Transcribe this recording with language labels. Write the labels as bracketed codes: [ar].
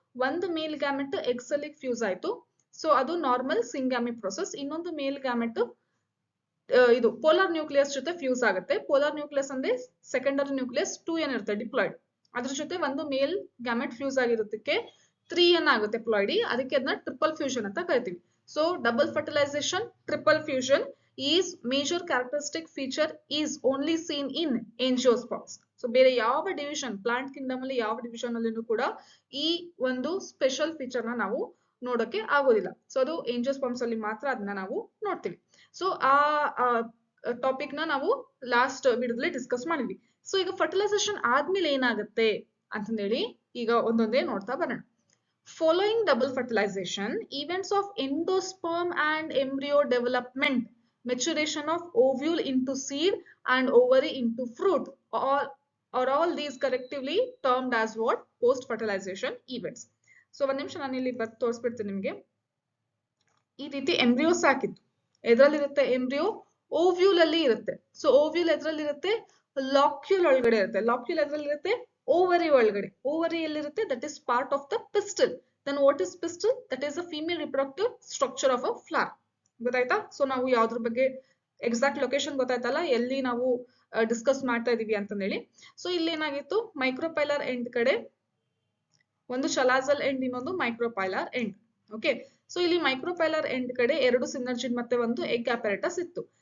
[kn] ಒಂದು ಮೇಲ್ gamete eggs ಅಲ್ಲಿ fuse ಆಯ್ತು. ಸೊ ಅದು ನಾರ್ಮಲ್ ಸಿಂಗಮಿ ಪ್ರೋಸೆಸ್. ಇನ್ನೊಂದು ಮೇಲ್ ಗ್ಯಾಮೆಟ್ ಇದು ಪೋಲಾರ್ ನ್ಯೂಕ್ಲಿಯಸ್ ಜೊತೆ ಫ್ಯೂಸ್ ಆಗುತ್ತೆ. ಪೋಲಾರ್ ನ್ಯೂಕ್ಲಿಯಸ್ ಅಂದ್ರೆ ಸೆಕೆಂಡರಿ ನ್ಯೂಕ್ಲಿಯಸ್ 2n ಇರುತ್ತೆ ಡಿಪ್ಲಾಯ್ಡ್. ಅದ್ರ ಜೊತೆ ಒಂದು ಮೇಲ್ ಗ್ಯಾಮೆಟ್ ಫ್ಯೂಸ್ ಆಗಿರೋದಕ್ಕೆ 3n ಆಗುತ್ತೆ ಪ್ಲಾಯ್ಡಿ. ಅದಕ್ಕೆ ಅದನ್ನ ಟ್ರಿಪಲ್ ಫ್ಯೂಷನ್ ಅಂತ ಕರಿತೀವಿ. [en] So double fertilization, triple fusion is major characteristic feature is only seen in angiosperms. [kn] So ಬೇರೆ ಯಾವ ಡಿವಿಷನ್, ಪ್ಲಾಂಟ್ ಕಿಂಗ್ಡಮ್ ಅಲ್ಲಿ ಯಾವ ಡಿವಿಷನ್ ಅಲ್ಲಿನೂ ಕೂಡ ಈ ಒಂದು ಸ್ಪೆಷಲ್ ಫೀಚರ್ ನ ನಾವು ನೋಡೋಕೆ ಆಗೋದಿಲ್ಲ. ಸೊ ಅದು angiosperms ಅಲ್ಲಿ ಮಾತ್ರ ಅದನ್ನ ನಾವು ನೋಡ್ತೀವಿ. ಸೊ ಆ ಟಾಪಿಕ್ ನ ನಾವು ಲಾಸ್ಟ್ ವಿಡಿಯೋದಲ್ಲಿ ಡಿಸ್ಕಸ್ ಮಾಡಿದ್ವಿ. ಸೊ ಈಗ ಫರ್ಟಿಲೈಸೇಷನ್ ಆದ್ಮೇಲೆ ಏನಾಗುತ್ತೆ ಅಂತಂದೇಳಿ ಈಗ ಒಂದೊಂದೇ ನೋಡ್ತಾ ಬರೋಣ. [en] Following double fertilization, events of endosperm and embryo development, maturation of ovule into seed and ovary into fruit, are all these collectively termed as what? Post fertilization events. [kn] So ಒಂದು ನಿಮಿಷ ನಾನು ಇಲ್ಲಿ ಬರ್ದು ತೋರಿಸ್ಬಿಡ್ತೀನಿ ನಿಮಗೆ. ಈ ರೀತಿ ಎಂಬ್ರಿಯೋ ಸಾಕಿತ್ತು. ಎದ್ರಲ್ಲಿರುತ್ತೆ ಎಂಬ್ರಿಯೋ? ಓವ್ಯೂಲ್ ಅಲ್ಲಿ ಇರುತ್ತೆ. So ovule ಎದ್ರಲ್ಲಿರುತ್ತೆ? ಲಾಕ್ಯೂಲ್ ಒಳಗಡೆ ಇರುತ್ತೆ. ಲಾಕ್ಯೂಲ್ ಎದ್ರಲ್ಲಿರುತ್ತೆ? ಓವರಿ ಒಳಗಡೆ. ಓವರಿ ಎಲ್ಲಿರುತ್ತೆ? [en] That is part of the pistil. Then what is pistil? That is a female reproductive structure of a flower. [kn] ಗೊತ್ತಾಯ್ತಾ? ಸೊ ನಾವು ಯಾವ್ದ್ರ ಬಗ್ಗೆ ಎಕ್ಸಾಕ್ಟ್ ಲೊಕೇಶನ್ ಗೊತ್ತಾಯ್ತಲ್ಲ, ಎಲ್ಲಿ ನಾವು ಡಿಸ್ಕಸ್ ಮಾಡ್ತಾ ಇದೀವಿ ಅಂತಂದೇಳಿ. ಸೊ ಇಲ್ಲಿ ಏನಾಗಿತ್ತು, ಮೈಕ್ರೋಪೈಲರ್ ಎಂಡ್ ಕಡೆ ಒಂದು ಶಲಾಜಲ್ ಎಂಡ್, ಇನ್ನೊಂದು ಮೈಕ್ರೋಪೈಲರ್ ಎಂಡ್. ಓಕೆ, ಸೊ ಇಲ್ಲಿ ಮೈಕ್ರೋಪೈಲರ್ ಎಂಡ್ ಕಡೆ 2 ಸಿನರ್ಜಿಡ್ ಮತ್ತೆ ಒಂದು ಎಗ್ ಅಪರೇಟಸ್ ಇತ್ತು.